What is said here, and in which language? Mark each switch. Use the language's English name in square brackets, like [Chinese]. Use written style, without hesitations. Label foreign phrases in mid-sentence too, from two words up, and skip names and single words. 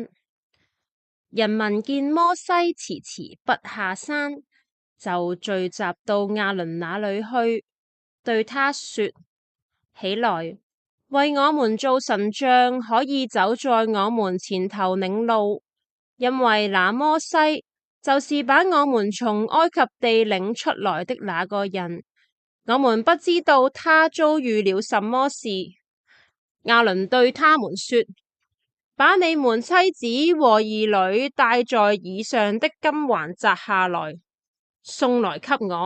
[Chinese] 人民見摩西遲遲不下山，就聚集到亞倫那裏去，對他說：起來，為我們做神像，可以走在我們前頭領路，因為那摩西就是把我們從埃及地領出來的那個人。我們不知道他遭遇了什麼事。亞倫對他們說：把你們妻子和兒女戴在耳上的金環摘下來，送來給我。